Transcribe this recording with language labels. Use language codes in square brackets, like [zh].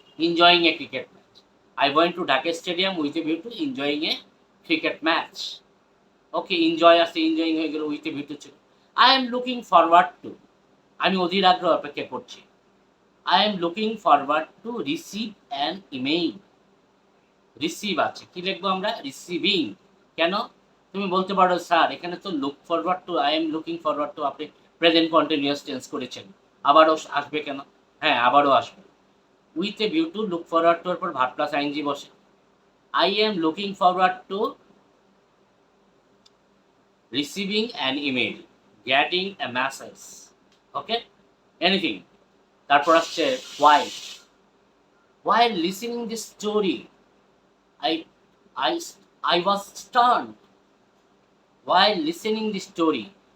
[en] Enjoying a cricket match. I went to Dhaka Stadium with a view to enjoying a cricket match. Okay, enjoy [bn] আছে, [en] enjoying [bn] হয়ে গেল, [en] with a view to [bn] ছিল। [en] I am looking forward to, [bn] আমি অধীর আগ্রহ অপেক্ষা করছি। [en] I am looking forward to receive an email. [bn] Receive আছে, কি লিখবো আমরা? রিসিভিং। কেন? তুমি বলতে পারো স্যার এখানে তো [en] look forward to, I am looking forward to [bn] আপনি প্রেজেন্ট কন্টিনিউয়াস টেন্স করেছেন, আবারও আসবে কেন? হ্যাঁ, আবারও আসবে। [en] with a view to, look forward to [bn] এর পর [en] verb plus I N G [bn] বসে। [en] I am looking forward to receiving an email, getting a message, okay, anything. [bn] তারপর আসছে ওয়াইল। [en] While listening this story, I, I, I was stunned while listening the story.